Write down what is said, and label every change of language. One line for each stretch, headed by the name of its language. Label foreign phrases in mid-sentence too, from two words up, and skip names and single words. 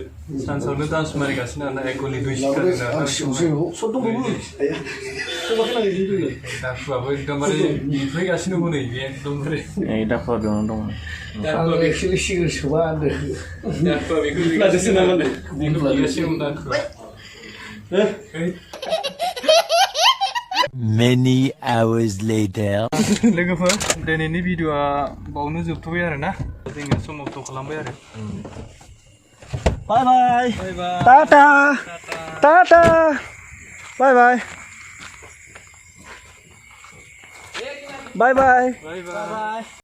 Bodo: सानसावनो दान्स मारिगासिनो आरोना एकगलि दुइ दाखुआबो एकदमबारे फैगासिनो दङ नै बे एकदमबारे नै दाखुआ बेयावनो दङ दाखुआ
English: actually cigarette
Bodo: सोबा होनदों दाखुआ बेखौ फैगासिनो दाखुआ
English: many hours later
Bodo: लोगोफोर दिनैनि भिडिअआ बावनो जोबथ'बाय आरोना जोङो समाप्त खालामबाय आरो
English: bye bye tata tata bye bye bye bye